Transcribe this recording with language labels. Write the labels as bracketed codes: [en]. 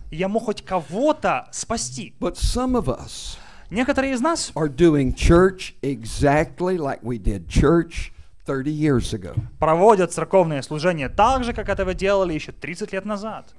[ru] я мог хоть кого-то спасти. [en] But some of us [ru] Некоторые из нас [en] are doing church exactly like we did church 30 years ago. [ru] проводят церковные служения так же, как этого делали еще 30 лет назад.